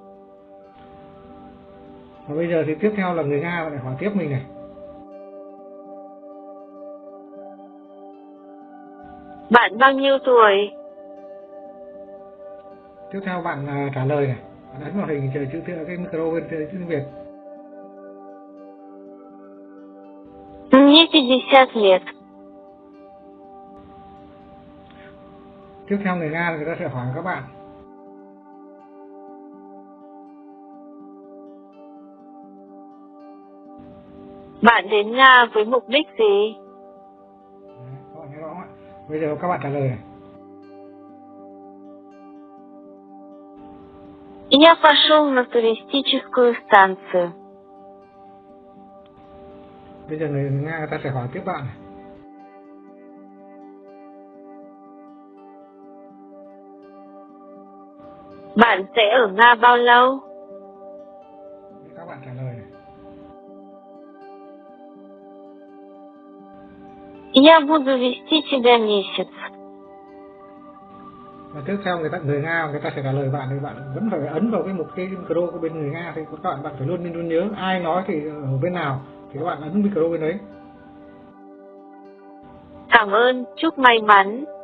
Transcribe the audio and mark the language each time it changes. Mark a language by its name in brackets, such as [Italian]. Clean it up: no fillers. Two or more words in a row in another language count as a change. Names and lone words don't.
[Vietnamese] Và bây giờ thì tiếp theo là người Nga lại hỏi tiếp mình này. Bạn bao nhiêu tuổi? Tiếp theo bạn trả lời này, bạn ấn vào hình chữ cái micro bên chữ tiếng Việt. [Russian] Мне 50 лет. [Vietnamese] Tiếp theo người Nga người ta sẽ hỏi các bạn. Bạn đến Nga với mục đích gì? Đấy, các bạn nghe rõ không ạ? Bây giờ các bạn trả lời này. [Russian] Я пошел на туристическую станцию. [Vietnamese] Bây giờ người Nga người ta sẽ hỏi tiếp bạn này. Bạn sẽ ở Nga bao lâu? Các bạn trả lời này. [Russian] Я буду вести тебя месяц. [Vietnamese] Và tiếp theo người Nga người ta sẽ trả lời bạn, thì bạn vẫn phải ấn vào cái micro của bên người Nga, thì các bạn phải luôn nhớ ai nói thì ở bên nào thì các bạn ấn micro bên đấy. Cảm ơn, chúc may mắn.